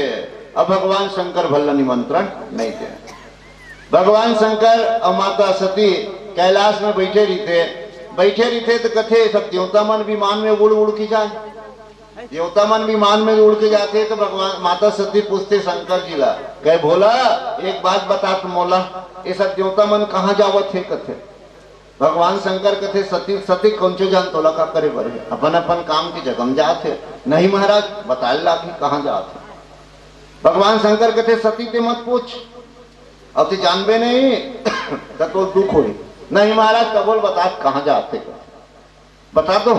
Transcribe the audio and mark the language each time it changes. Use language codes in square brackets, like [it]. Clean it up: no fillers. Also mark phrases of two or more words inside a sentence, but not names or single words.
[hne] अब भगवान शंकर भल्ला निमंत्रण नहीं दे। भगवान शंकर और माता सती कैलाश में बैठे रहते तो कथे सब देवता मन विमान में उड़ उड़ के जाए, देवता मन विमान में उड़ के जाते। तो भगवान माता सती पूछते शंकर जी ला, कहे भोला एक बात बता तुम मोला, ये सब देवता मन कहाँ जावत है कथे। भगवान शंकर कथे सती सती कौन चो जान तोला का करे बरे, अपन अपन काम की जगह जाते नहीं महाराज, बताए ला कि कहाँ जाते। भगवान शंकर कथे सती ते मत पूछ, अब ते जानबे नहीं तो दुख हो नहीं महाराज, कबोल बता कहाँ जाते, बता दो।